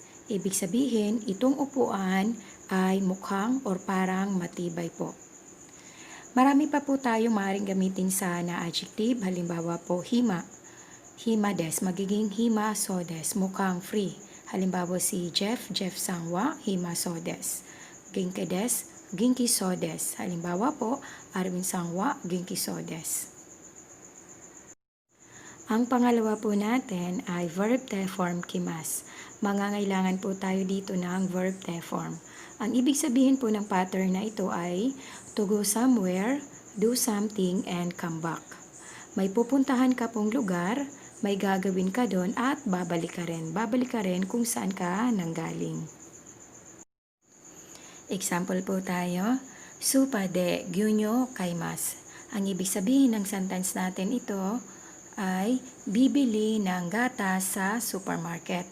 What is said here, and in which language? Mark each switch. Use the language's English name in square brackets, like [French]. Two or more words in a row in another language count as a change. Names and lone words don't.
[Filipino] Ibig sabihin, itong upuan ay mukhang or parang matibay po. Marami pa po tayong maaaring gamitin sa na adjective. Halimbawa po, hima. [Japanese] 暇 です, [Filipino] magiging [Japanese] 暇 そう です, [Filipino] mukhang free. Halimbawa si Jeff [Japanese] さんは、暇 そう です. 元気 です、元気 そう です. [Filipino] Halimbawa po, Arvin [Japanese] さんは、元気 そう です. [Filipino] Ang pangalawa po natin ay [English] verb te form [Filipino] kimasu. Mangangailangan po tayo dito ng [English] verb te form. [Filipino] Ang ibig sabihin po ng pattern na ito ay [English] to go somewhere, do something, and come back. [Filipino] May pupuntahan ka pong lugar, may gagawin ka doon at babalik ka rin. Babalik ka rin kung saan ka nanggaling. Example po tayo, [Japanese] スーパー で 牛乳 買います. [Filipino] Ang ibig sabihin ng sentence natin ito ay bibili ng gatas sa supermarket.